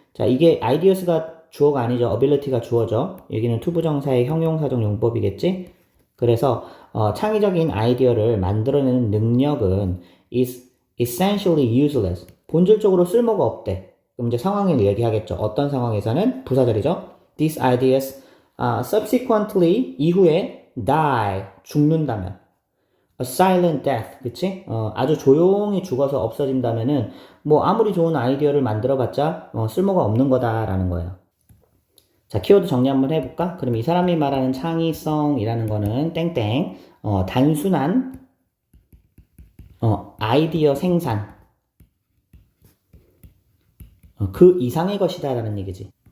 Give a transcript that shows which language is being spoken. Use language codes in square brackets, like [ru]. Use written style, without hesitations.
[ko] 자, 이게 ideas가 주어가 아니죠. ability가 주어죠. 여기는 투부정사의 형용사적 용법이겠지? 그래서 창의적인 아이디어를 만들어내는 능력은 [en] is essentially useless. [ko] 본질적으로 쓸모가 없대. 그럼 이제 상황을 얘기하겠죠. 어떤 상황에서는 부사절이죠. [en] These ideas subsequently [ko] 이후에 [en] die [ko] 죽는다면 [en] a silent death [ko] 그치? 아주 조용히 죽어서 없어진다면은 뭐 아무리 좋은 아이디어를 만들어봤자 쓸모가 없는 거다라는 거예요. 자, 키워드 정리 한번 해볼까? 그럼 이 사람이 말하는 창의성이라는 거는 땡땡 단순한 아이디어 생산 그 이상의 것이다 라는 얘기지.